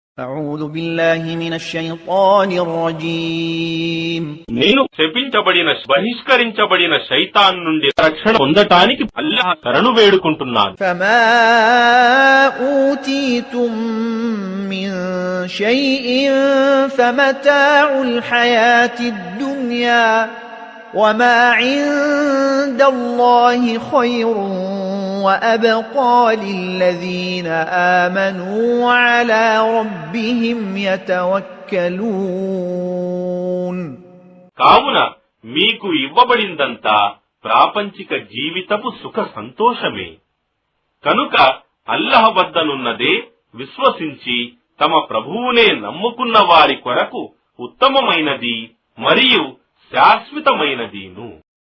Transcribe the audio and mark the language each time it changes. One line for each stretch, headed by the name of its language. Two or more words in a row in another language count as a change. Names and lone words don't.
Arabic: أعوذ بالله من الشيطان الرجيم
Telugu: నేను శపించబడిన బహిష్కరించబడిన శైతాన్ నుండి రక్షణ పొందటానికి అల్లాహ్ శరణు వేడుకుంటున్నాను.
Arabic: فما أوتيتم من شيء فمتاع الحياة الدنيا وما عند الله خير وأبقى للذين آمنوا وعلى ربهم يتوكلون.
Telugu: కావున మీకు ఇవ్వబడిందంతా ప్రాపంచిక జీవితపు సుఖ సంతోషమే. కనుక అల్లాహ్ వద్దనున్నదే విశ్వసించి తమ ప్రభువునే నమ్ముకున్న వారి కొరకు ఉత్తమమైనది మరియు శాశ్వతమైనదీను.